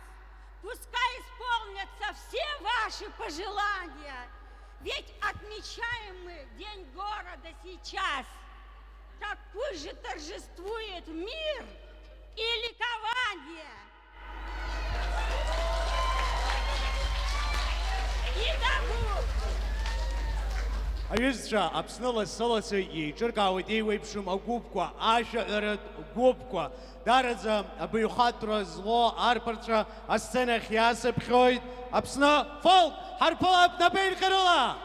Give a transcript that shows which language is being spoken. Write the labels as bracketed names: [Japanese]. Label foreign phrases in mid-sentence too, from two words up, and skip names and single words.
[Russian] Пускай исполнятся все ваши пожелания, ведь отмечаем мы День города сейчас. Так пусть же торжествует мир и ликование. И добро. [Abkhazian] Аҩызцәа, Аԥсны лассы-лассы еиҿыркаауеит еиуеиԥшым агәыԥқәа, ашәаҟьаратә гәыԥқәа. Дараӡа абаҩхатәра злоу арԥарцәа асценахь иаасыԥхьоит. Аԥсны фолк ҳарԥылап напеинҟьарыла!